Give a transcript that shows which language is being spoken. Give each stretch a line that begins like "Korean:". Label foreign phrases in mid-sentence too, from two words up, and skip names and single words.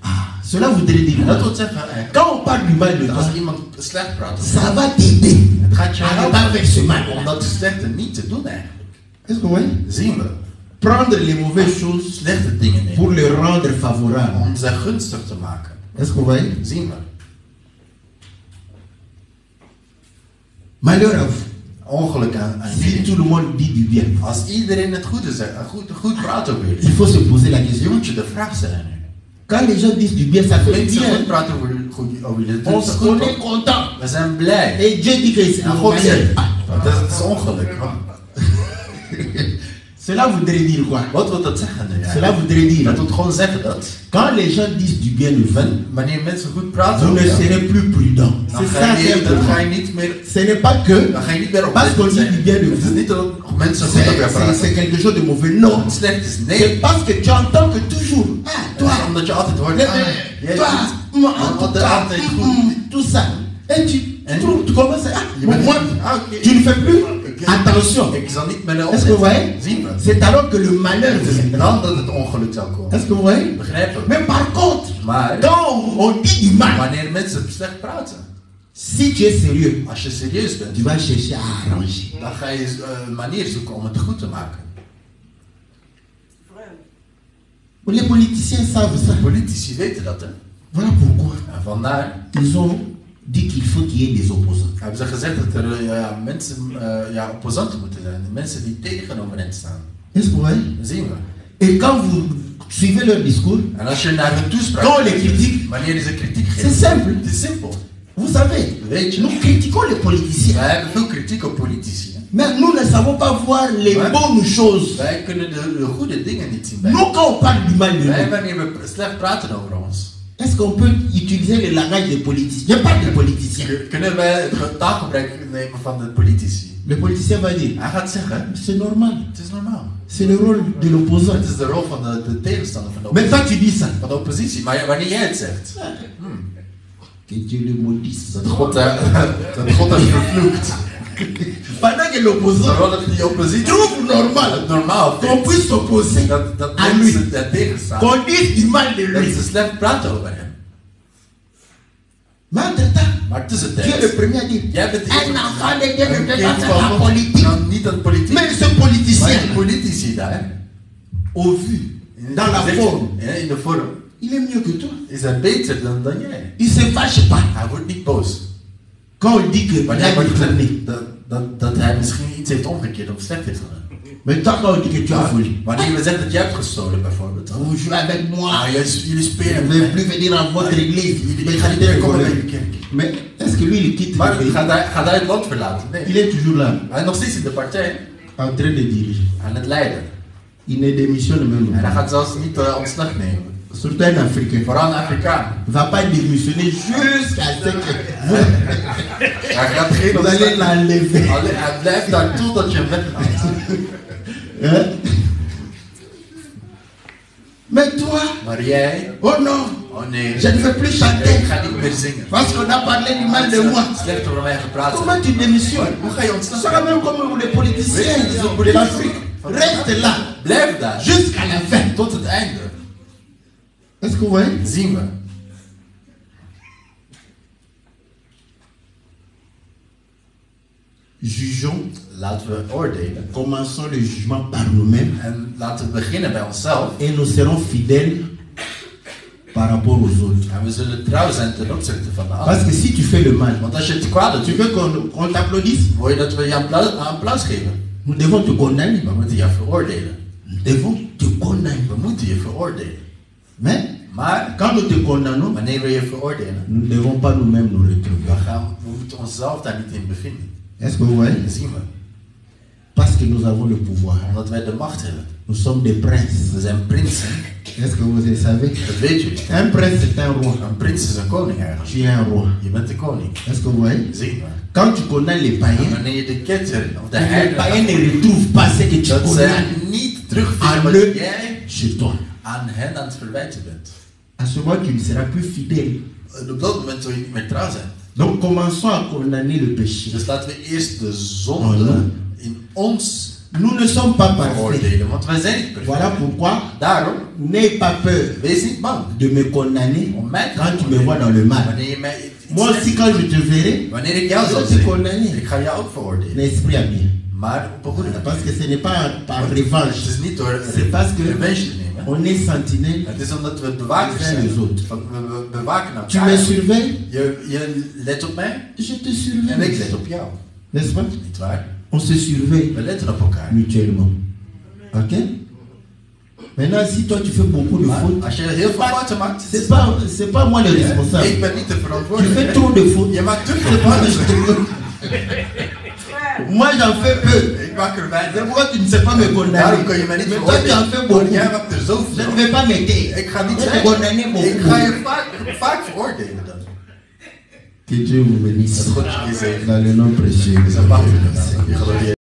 French: Cela voudrait dire,
Dutch: Dat wil zeggen,
French: quand on parle du mal de
Dutch: als
French: toi,
Dutch: iemand slecht praat,
French: ça va t'aider
Dutch: het gaat je
French: à ne
Dutch: helpen
French: pas faire ce mal.
Dutch: om dat slechte niet te doen eigenlijk.
French: Est-ce que vous voyez?
Dutch: Zien we.
French: Prendre les mauvaises choses
Dutch: Slechte dingen nemen.
French: pour les rendre favorables.
Dutch: Om ze gunstig te maken.
French: Est-ce que vous voyez?
Dutch: Zien we.
French: Malheur à vous.
Dutch: Ongeluk aan
French: Si
Dutch: jullie.
French: tout le monde dit du bien.
Dutch: Als iedereen het goede zegt, goed praat over
French: Il
Dutch: jullie.
French: faut se poser la
Dutch: Je
French: question.
Dutch: moet je de vraag stellen nu.
French: Quand les gens disent du bien, ça fait
Dutch: Mensen
French: bien.
Dutch: goed praten over jullie. Dat
French: On,
Dutch: is
French: on
Dutch: goed,
French: est
Dutch: toch?
French: content.
Dutch: We zijn blij.
French: Et Dieu dit que c'est
Dutch: En
French: un
Dutch: God zegt,
French: malheur.
Dutch: dat is ongeluk.
French: Cela voudrait dire quoi?
Dutch: Wat wil dat zeggen nu?
French: Cela voudrait dire,
Dutch: Dat wil gewoon zeggen dat
French: quand les gens disent du bien de vous,
Dutch: wanneer mensen goed praten
French: vous ne
Dutch: over jou,
French: serez plus prudent.
Dutch: dan
French: C'est
Dutch: ga
French: ça
Dutch: je
French: simplement.
Dutch: niet meer,
French: Ce n'est pas que
Dutch: dan ga je niet meer
French: parce qu'on
Dutch: opletten
French: dit du bien de
Dutch: zijn. Het is
French: vous,
Dutch: niet dat mensen goed over jou praten.
French: c'est quelque chose de mauvais. Non.
Dutch: Het slecht is.
French: C'est
Dutch: Nee.
French: parce que tu entends que toujours, ah, Toi, toi,
Dutch: omdat je altijd hoort,
French: le-
Dutch: jij
French: toi,
Dutch: doet
French: en tout cas,
Dutch: altijd goed.
French: tout ça. Et tu commences à,
Dutch: Je bent-
French: moi,
Dutch: oké.
French: tu ne fais plus attention.
Dutch: Ik zal niet meer naar
French: Est-ce que vous voyez?
Dutch: opletten. Zien we.
French: C'est alors que le malheur
Dutch: Het is
French: vient.
Dutch: dan dat het ongeluk zou komen.
French: Est-ce que vous voyez?
Dutch: Begrijpen?
French: Mais par contre,
Dutch: Maar
French: quand on dit du mal,
Dutch: wanneer mensen slecht praten,
French: si tu es sérieux,
Dutch: als je serieus bent,
French: tu vas chercher à arranger.
Dutch: dan ga je een manier zoeken om het goed te maken.
French: Les politiciens savent ça.
Dutch: Politici weten dat, hè?
French: Voilà pourquoi
Dutch: En vandaar
French: ils ont dit qu'il faut qu'il y ait des opposants.
Dutch: hebben ze gezegd dat er mensen, opposanten moeten zijn. Mensen die tegenover hen staan.
French: Est-ce que vous voyez?
Dutch: Dat zien we.
French: Et quand vous suivez leur discours,
Dutch: En als je naar hun toespraak
French: quand on les critique,
Dutch: wanneer ze kritiek
French: c'est
Dutch: geven,
French: simple.
Dutch: het is simpel.
French: Vous savez,
Dutch: Weet je,
French: nous critiquons les politiciens.
Dutch: wij hebben veel kritiek op politici. Hè?
French: Mais nous ne savons pas voir les Ouais. bonnes choses.
Dutch: Wij kunnen de goede dingen niet zien. Bij.
French: Nous, quand on parle du mal de
Dutch: Wij,
French: nous,
Dutch: wanneer we slecht praten over ons,
French: est-ce qu'on peut utiliser le langage des politiciens? Je parle des politiciens.
Dutch: kunnen wij het taalgebruik nemen van de politici.
French: Le politicien va dire,
Dutch: Hij gaat zeggen,
French: c'est normal.
Dutch: het is normaal.
French: C'est le rôle de l'opposant.
Dutch: Het is de rol van de tegenstander van de
French: Mais
Dutch: oppositie.
French: toi, tu dis ça.
Dutch: Van de oppositie. Maar wanneer jij het zegt,
French: Que Dieu le maudisse.
Dutch: dat God dat heeft vervloekt.
French: Pendant que l'opposant
Dutch: Terwijl die oppositie
French: trouve normal
Dutch: het normaal
French: qu'on
Dutch: vindt.
French: puisse s'opposer
Dutch: Dat
French: à lui,
Dutch: mensen daar tegen staan.
French: qu'on dise du mal de
Dutch: Dat
French: lui.
Dutch: ze slecht praten over hem.
French: Mais entre-temps,
Dutch: Maar
French: tu es le
Dutch: tussentijds,
French: premier à dire,
Dutch: jij bent de
French: un enfant de Dieu ne
Dutch: een
French: peut
Dutch: kind
French: pas faire la
Dutch: van God,
French: politique.
Dutch: kan niet aan politiek.
French: Mais ce
Dutch: Maar
French: politicien,
Dutch: die politici daar,
French: au vu, dans la forme,
Dutch: ja, in de vorm,
French: il est mieux que toi.
Dutch: is hij beter dan jij.
French: Il se fâche pas.
Dutch: Hij wordt niet boos.
French: Quand on dit que il
Dutch: Wanneer
French: a
Dutch: wordt
French: détourné.
Dutch: gezegd dat hij misschien iets heeft omgekeerd of slecht heeft gedaan.
French: Mais toi, quand on dit que tu as volé,
Dutch: Wanneer we zeggen dat jij hebt gestolen bijvoorbeeld.
French: vous jouez avec moi,
Dutch: Jullie spelen
French: vous
Dutch: met
French: ne
Dutch: mij.
French: plus venir à votre église.
Dutch: Jullie gaan niet meer komen bij de kerk.
French: Mais est-ce que lui, il quitte
Dutch: Maar
French: le pays?
Dutch: gaat hij het land verlaten?
French: Il
Dutch: Nee.
French: est toujours là,
Dutch: Hij is nog steeds in de partij.
French: en train de diriger.
Dutch: Aan het leiden.
French: Il ne démissionne même
Dutch: En hij
French: pas.
Dutch: gaat zelfs niet ontslag nemen.
French: Surtout un Africain.
Dutch: Vooral een Afrikaan.
French: Il ne va pas démissionner jusqu'à ce que vous,
Dutch: Hij gaat geen
French: vous allez
Dutch: ontslag nemen.
French: l'enlever.
Dutch: Alleen, hij blijft daar totdat je hem weghaalt.
French: Hein? Mais toi,
Dutch: Maar jij,
French: oh non,
Dutch: oh nee,
French: je ne veux plus
Dutch: ik
French: chanter
Dutch: ga niet meer zingen.
French: parce qu'on a parlé du mal de moi.
Dutch: Slecht over mij gepraat.
French: Comment tu démissionnes?
Dutch: Hoe ga je
French: Ça
Dutch: ontslag
French: sera
Dutch: nemen?
French: même comme les politiciens de l'Afrique. Reste là
Dutch: Blijf daar.
French: jusqu'à la fin.
Dutch: Tot het einde.
French: Est-ce que vous voyez?
Dutch: Zien we.
French: Jugeons,
Dutch: Laten we oordelen.
French: commençons le jugement par nous-mêmes
Dutch: En laten we beginnen bij onszelf.
French: et nous serons fidèles par rapport aux autres.
Dutch: En we zullen trouw zijn ten opzichte van de
French: Parce
Dutch: ander.
French: que si tu fais le mal,
Dutch: Want als je het kwaad
French: tu
Dutch: doet,
French: veux qu'on t'applaudisse,
Dutch: wil je dat we je applaus geven.
French: nous devons te condamner.
Dutch: We moeten je veroordelen.
French: Nous devons te condamner.
Dutch: We moeten je veroordelen.
French: Mais
Dutch: Maar
French: quand nous te condamnons,
Dutch: wanneer we je veroordelen,
French: nous ne devons pas nous-mêmes nous retrouver.
Dutch: we moeten onszelf daar niet in bevinden.
French: Est-ce que vous voyez?
Dutch: Dat zien we.
French: Parce que nous avons le pouvoir.
Dutch: Omdat wij de macht hebben.
French: Nous sommes des princes.
Dutch: We zijn prinsen.
French: Est-ce que vous le savez?
Dutch: Dat weet jullie.
French: Un prince, c'est un roi.
Dutch: Een prins is een koning eigenlijk.
French: Tu es un roi.
Dutch: Je bent de koning.
French: Est-ce que vous voyez?
Dutch: Zien we.
French: Quand tu condamnes les
Dutch: En
French: païens,
Dutch: wanneer je de ketter of de
French: les païens
Dutch: heidenen,
French: ne retrouvent pas ce que tu
Dutch: dat
French: condamnes
Dutch: zij niet terugvinden
French: en
Dutch: wat
French: eux
Dutch: jij
French: chez toi.
Dutch: aan hen aan het verwijten bent.
French: À ce moment, tu ne seras plus fidèle.
Dutch: En op dat moment zul je niet meer trouw zijn.
French: Donc, commençons à condamner le péché.
Dutch: Dus laten we eerst de zonde in ons
French: Nous ne sommes pas parfaits.
Dutch: veroordelen, want wij zijn niet
French: Voilà
Dutch: perfect.
French: pourquoi,
Dutch: Daarom,
French: n'aie pas peur
Dutch: wees niet bang
French: de me condamner
Dutch: om mij te
French: quand tu me vois dans le mal.
Dutch: Wanneer je mij iets
French: Moi aussi,
Dutch: zegt,
French: quand je te verrai,
Dutch: wanneer ik jou
French: je
Dutch: zal
French: te
Dutch: zien,
French: condamner.
Dutch: ik ga jou ook veroordelen.
French: L'esprit a bien.
Dutch: Maar op een goede manier.
French: Parce que ce n'est pas par
Dutch: Het
French: revanche.
Dutch: is niet door
French: C'est parce que
Dutch: revenge te nemen.
French: on est sentinelle.
Dutch: Het is omdat we bewakers
French: Les uns
Dutch: zijn.
French: les autres.
Dutch: We bewaken
French: Tu
Dutch: elkaar.
French: me surveilles,
Dutch: Je let op mij
French: je te
Dutch: en ik
French: surveille.
Dutch: let op jou.
French: N'est-ce pas?
Dutch: Niet waar?
French: On se surveille
Dutch: We letten op elkaar.
French: mutuellement. Ok? Maintenant, si toi tu fais beaucoup de
Dutch: Maar
French: fautes,
Dutch: als je heel veel fouten maakt,
French: c'est pas moi le responsable.
Dutch: ik ben niet de
French: Tu fais
Dutch: verantwoordelijke.
French: trop de fautes.
Dutch: Je maakt te
French: C'est
Dutch: veel
French: pas que je
Dutch: fouten.
French: te Moi j'en fais peu.
Dutch: Ik maak er
French: C'est
Dutch: weinig.
French: pourquoi tu ne sais pas me
Dutch: Daarom
French: condamner.
Dutch: kun je mij niet
French: Mais toi tu en fais
Dutch: veroordelen.
French: beaucoup.
Dutch: Want jij maakt er
French: Je
Dutch: zoveel.
French: ne vais pas m'aider.
Dutch: Ik ga niet
French: Je te
Dutch: zeggen.
French: condamner
Dutch: Ik
French: beaucoup.
Dutch: ga je vaak veroordelen dan.
French: Que Dieu vous bénisse.
Dutch: Dat God je zegen.
French: Dans le nom précieux.
Dutch: Zijn machtige naam. Je gelooft